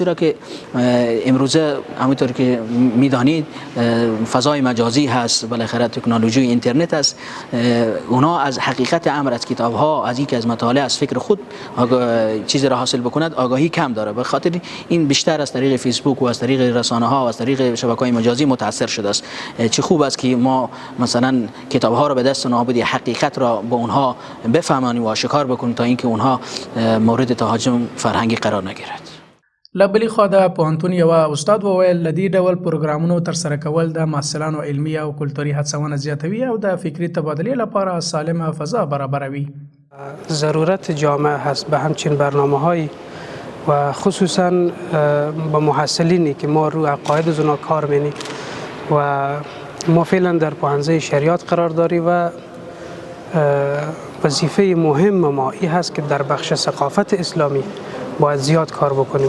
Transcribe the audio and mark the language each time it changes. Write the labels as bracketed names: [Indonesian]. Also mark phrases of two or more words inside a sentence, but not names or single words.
[Persian] چرا که امروزه همونطور که میدانید فضای مجازی هست، بالاخره تکنولوژی اینترنت است، اونا از حقیقت امر، از کتاب‌ها، از اینکه از مطالعه، از فکر خود چیزی را حاصل بکند آگاهی کم داره. به خاطر این بیشتر از طریق فیسبوک و از طریق رسانه‌ها و از طریق شبکه‌های مجازی متاثر شده است. چه خوب است که ما مثلا کتاب‌ها را به دست نابودی حقیقت را با اونها بفهمانیم و آشکار بکنیم تا اینکه اونها مورد تهاجم فرهنگی قرار نگیرد. [Pashto] لبلی خو د پوهنتون یو استاد وویل د دې ډول پروګرامونو ترسره کول د محصلانو علمي او کلتوري هڅونه زیاتوي او د فکري تبادلې لپاره سالمه فضا برابروي. [Persian] ضرورت جامعه هست به همچین برنامه‌های و خصوصا با محصلینی که ما رو عقاید از اونا کار می‌کنیم و ما فعلا در پوهنځی شریعت قرار داریم و وظیفه مهم ما این هست که در بخش ثقافت اسلامی باید زیاد کار بکنیم.